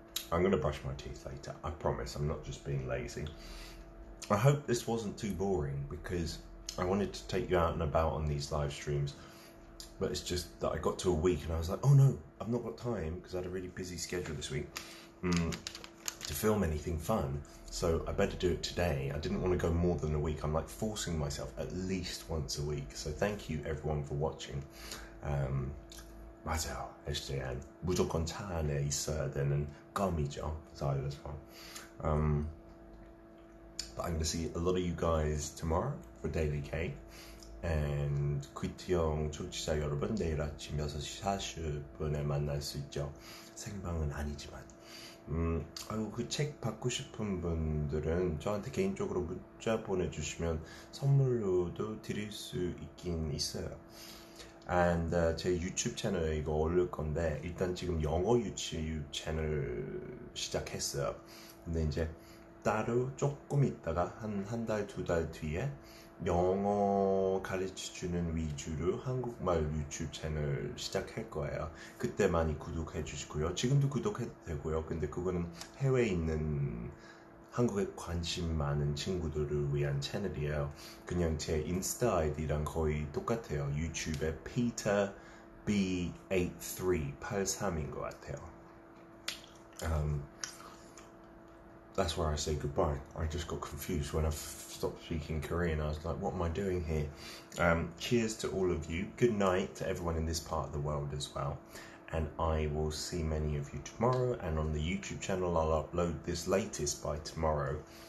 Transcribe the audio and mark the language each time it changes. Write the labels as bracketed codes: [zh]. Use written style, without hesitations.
[en] I'm going to brush my teeth later, I promise. I'm not just being lazy. I hope this wasn't too boring because I wanted to take you out and about on these live streams, but it's just that I got to a week and I was like, oh no, I've not got time because I had a really busy schedule this week to film anything fun, so I better do it today. I didn't want to go more than a week. I'm like forcing myself at least once a week, so thank you everyone for watching. [ko] 맞아요, SJN 무조건 차 안에 있어야 되는 껌이죠, Xylitol. [en] But I'm going to see a lot of you guys tomorrow for Daily Cake. [ko] And Youngyoung 청취자 여러분, 내일 아침 6시 40분에 만날 수 있죠. 생방은 아니지만. 아유, 그 책 받고 싶은 분들은 저한테 개인적으로 문자 보내주시면 선물로도 드릴 수 있긴 있어요. And 제 유튜브 채널에 이거 올릴 건데, 일단 지금 영어 유튜브 채널 시작했어요. 근데 이제 따로 조금 있다가 한 달, 2달 뒤에 영어 가르쳐주는 위주로 한국말 유튜브 채널 시작할 거예요. 그때 많이 구독해 주시고요. 지금도 구독해도 되고요. 근데 그거는 해외에 있는 한국에 관심 많은 친구들을 위한 채널이에요. 그냥 제 인스타 아이디랑 거의 똑같아요. 유튜브에 Peter B8383인 것 같아요. [en] That's where I say goodbye. I just got confused when I stopped speaking Korean. I was like, what am I doing here? Cheers to all of you. Good night to everyone in this part of the world as well. And I will see many of you tomorrow. And on the YouTube channel, I'll upload this latest by tomorrow.